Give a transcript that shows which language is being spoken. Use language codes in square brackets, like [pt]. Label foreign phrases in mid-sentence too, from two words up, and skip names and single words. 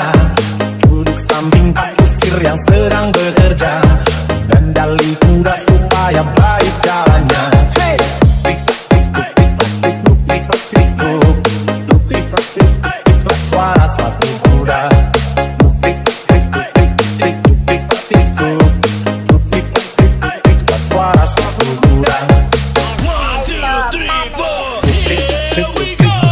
[id] Duduk samping Pak Kusir yang sedang bekerja, dan dalih kuda supaya baik jalannya. Hey! Tik-tik-tik-tik-tik-tik-tik-tik-tik-tik-tik-tik-tik-tik-tik, suara sepatu kuda. Tik-tik-tik-tik-tik-tik-tik-tik-tik-tik-tik, suara sepatu kuda. 1, 2, 3, 4. [en] Here we go.